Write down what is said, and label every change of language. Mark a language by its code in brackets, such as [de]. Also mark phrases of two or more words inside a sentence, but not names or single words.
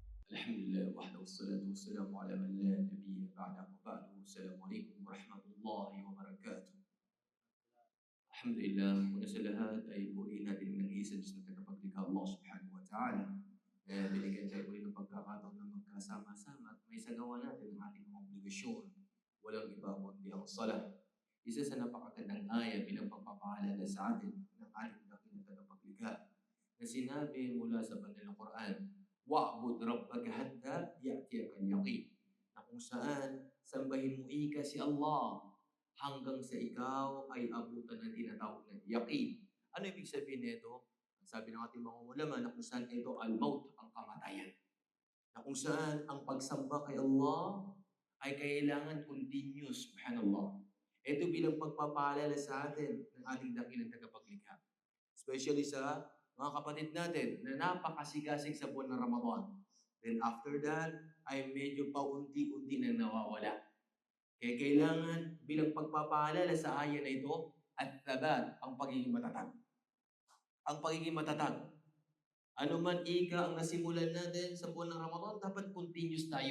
[ar] الحمد لله وحده والصلاة والسلام على من لا نبي بعده وبعد. السلام عليكم ورحمة الله وبركاته. الحمد لله, [tl] una sa lahat ay purihin natin ng isa Diyos na tagapaglikha Allah [ar] سبحانه وتعالى. [tl] Binigyan tayo rin ng pagkakataon na magkasama-sama at may sagawa natin ang ating mga obligasyon. Walang iba kundi ang salah. Isa sa napakagandang aya bilang pagpapaalala sa atin ng ating dakil na tagapaglikha na sinabi mula sa banal na Quran, [ar] واعبد ربك حتى يأتيك اليقين. [tl] Na kung saan sambahin mo ika si Allah hanggang sa ikaw ay abutan ng tinatawag na yaqin. Ano ibig sabihin nito? Sabi ng ating mga ulama na kung saan ito al-maut, ang kamatayan. Na kung saan ang pagsamba kay Allah ay kailangan continuous, subhanallah. Ito bilang pagpapaalala sa atin ng ating dakilang tagapaglikha. Especially sa mga kapatid natin na napakasigasig sa buwan ng Ramadan. [en] Then after that, [tl] ay medyo paunti-unti na nawawala. Kaya kailangan bilang pagpapaalala sa aya na ito, at tabat, ang pagiging matatag. Ang pagiging matatag. Ano man ika ang nasimulan natin sa buwan ng Ramadan, dapat continuous tayo.